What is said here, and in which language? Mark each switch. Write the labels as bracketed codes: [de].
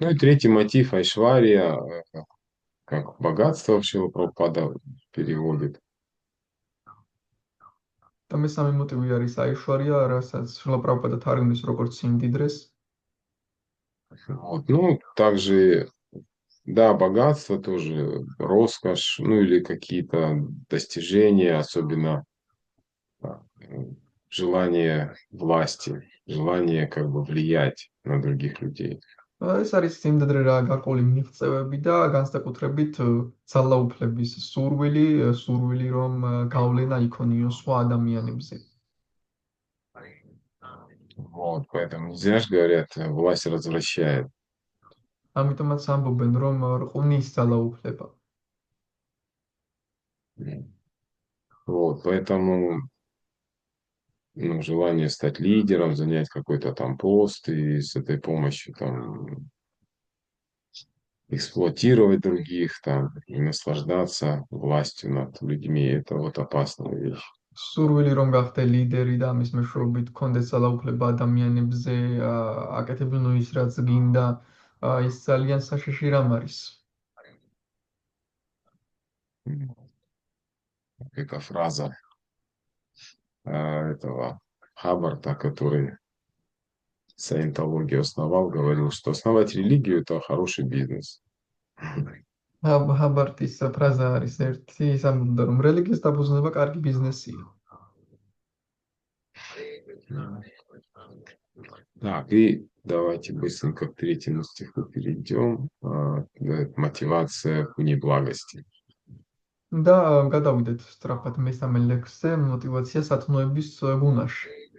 [ru] Ну и третий мотив Айшвария, как богатство Шрила Прабхупада переводит. [ka] და მესამე მოტივი არის აიშვარია, რასაც შრილა პრაბჰუპადა თარგმნის როგორც სიმდიდრეს. [ru] Вот. Ну, также, да, богатство тоже, роскошь, ну или какие-то достижения, особенно желание власти, желание как бы влиять на других людей. [ka] ეს არის სიმდიდრე რა გარკვეული მიღწევები და განსაკუთრებით ძალაუფლების სურვილი რომ გავლენა იქონიოს სხვა ადამიანებზე. [ru] Вот, поэтому не зря же говорят, власть развращает. [ka] ამიტომაც ამბობენ რომ რყუნის ძალაუფლება. [ru] Вот, поэтому ну, желание стать лидером, занять какой-то там пост и с этой помощью там эксплуатировать других там и наслаждаться властью над людьми, это вот опасная вещь. [ka] სურვილი რომ გახდე ლიდერი და ამის მეშვეობით გქონდეს ძალაუფლება ადამიანებზე, აკეთებინო ის რაც გინდა, ის ძალიან საშიში რამ არის. [ru] Это фраза этого Хаббарда, который саентологию основал, говорил, что основать религию – это хороший бизнес. [ka] ჰაბარტის ფრაზა არის ერთი, ის ამბობდა, რომ რელიგიას დაფუძნება карგი бизნესია. [ru] Так, и давайте быстренько к третьему стиху перейдем. Мотивация к неблагости. [ka] და გადავიდეთ სწრაფად მესამე ლექსზე, [ru] мотивация [ka] სათნოების გუნაში.